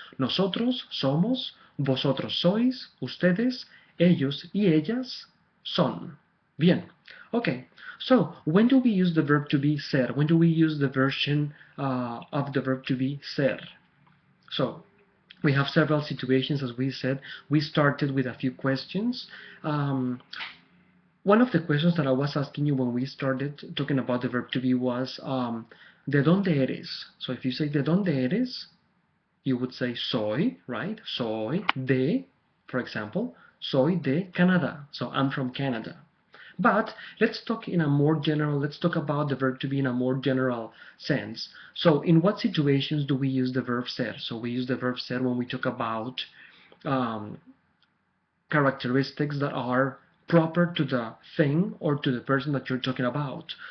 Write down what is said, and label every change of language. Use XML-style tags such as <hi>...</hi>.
<es>Nosotros somos, vosotros sois, ustedes, ellos y ellas son. Bien.</es> <en>Okay. So when do we use the verb to be ser? When do we use the version of the verb to be ser? So we have several situations, as we said. We started with a few questions. One of the questions that I was asking you when we started talking about the verb to be was,</en> <es>¿de dónde eres?</es> <en>So if you say</en> <es>¿de dónde eres?</es> <en>You would say soy, right?</en> <es>Soy de,</es> <en>for example,</en> <es>soy de Canada.</es> <en>So I'm from Canada. But let's talk in a more general, let's talk about the verb to be in a more general sense. So in what situations do we use the verb ser? So we use the verb ser when we talk about um, characteristics that are proper to the thing or to the person that you're talking about.</en>